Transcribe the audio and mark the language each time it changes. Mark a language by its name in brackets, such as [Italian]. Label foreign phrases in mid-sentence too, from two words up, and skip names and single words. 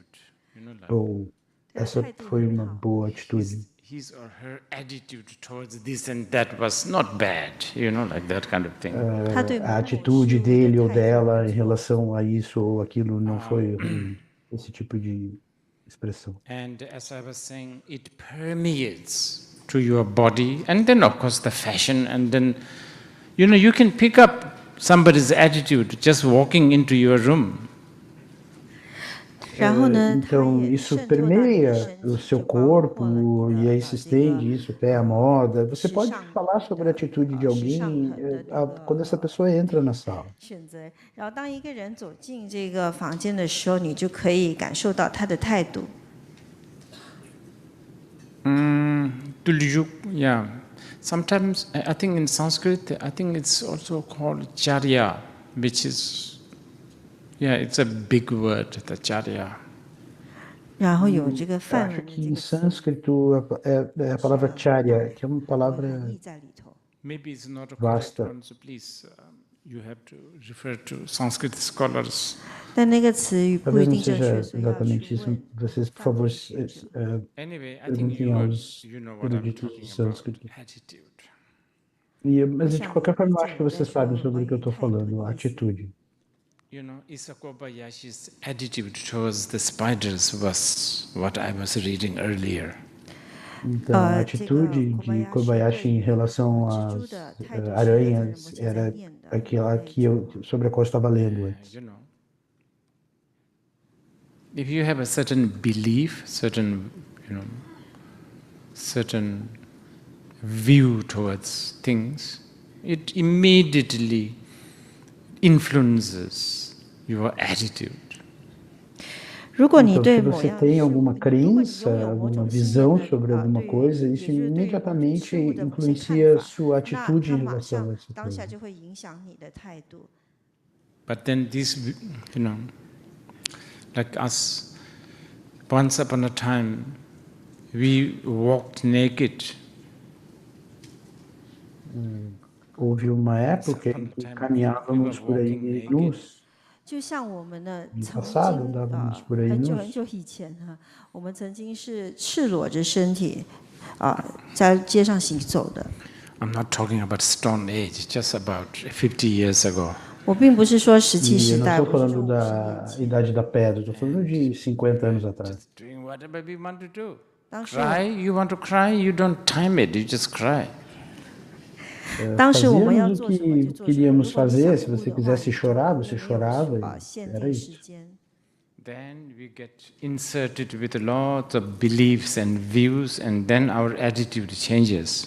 [Portuguese] Ou essa foi uma boa atitude. [English] His or her attitude towards this and that was not bad, like that kind of thing. [Portuguese] A atitude dele ou dela em relação a isso ou aquilo não foi ruim, esse tipo de expressão. [English] And as I was saying, it permeates to your body, and then of course the fashion, and then, you can pick up somebody's attitude just walking into your room. [Portuguese] Então, isso permeia o seu corpo e aí se estende isso até a moda. Você pode falar sobre a atitude de alguém quando essa pessoa entra na sala. [Chinese] 然后当一个人走进这个房间的时候，你就可以感受到他的态度。 [English] Yeah. Sometimes, I think in Sanskrit, I think it's also called charya, which is, it's a big word, the charya. [Chinese] 然后有这个 [Portuguese] Eu acho que em sânscrito é a palavra charya, que é uma palavra [English] Maybe it's not a [Portuguese] vasta. [English] correct one, so please, you have to refer to Sanskrit scholars. [Chinese] 但那个词语不一 [Portuguese] Talvez não [Chinese] 定正 [Portuguese] seja [Chinese] 确，所以要 [Portuguese] exatamente [Chinese] 去 [Portuguese] isso. [Chinese] 问。 [Portuguese] Vocês, por favor, [English] Anyway, I think [Portuguese] perguntem aos [English] you know what I'm [Portuguese] eruditos [English] talking [Portuguese] de [English] about. [Portuguese] sânscrito. [English] Attitude. [Portuguese] Mas de qualquer forma, eu acho que vocês sabem sobre o que eu estou falando, a atitude. [English] Issa Kobayashi's attitude towards the spiders was what I was reading earlier. [Portuguese] Então, a atitude de Kobayashi em relação às aranhas era aquela sobre a qual eu estava lendo antes. [English] If you have a certain belief, certain view towards things, it immediately influences your attitude. [Chinese] 如果你 [Portuguese] Então, [Chinese] 对 [Portuguese] se [Chinese] 某 [Portuguese] você [Chinese] 样 [Portuguese] tem alguma crença, alguma visão sobre alguma coisa, isso imediatamente influencia sua [Chinese] 那 [Portuguese] atitude [Chinese] 它 [Portuguese] em [Chinese] 马 [Portuguese] relação a [Chinese] 上 [Portuguese] essa [Chinese] 当下 [Portuguese] coisa. [Chinese] 就会影响你的态度。 [English] But then this, like us, once upon a time, we walked naked. [Portuguese] Houve uma época em que caminhávamos por aí nus. [Chinese] 就像我们呢， [Portuguese] No [Chinese] 曾 [Portuguese] passado [Chinese] 经 [Portuguese] andávamos por aí [Chinese] 很久 [Portuguese] nus. [Chinese] 很久以前呢，我们曾经是赤裸着身体在街上行走的。 [English] I'm not talking about Stone Age, just about 50 years ago. [Chinese] 我并不是说石器 [Portuguese] E [Chinese] 时 [Portuguese] eu não [Chinese] 代， [Portuguese] estou [Chinese] 我是 [Portuguese] falando [Chinese] 说 [Portuguese] da idade da pedra, estou falando de 50 anos atrás. [English] Doing whatever we want to do. [Chinese] 当时 [English] Cry, you want to cry, you don't time it, you just cry. [Portuguese] Fazíamos o que queríamos fazer. Se você quisesse chorar, você chorava. Era isso. [English] Then we get inserted with lots of beliefs and views, and then our attitude changes.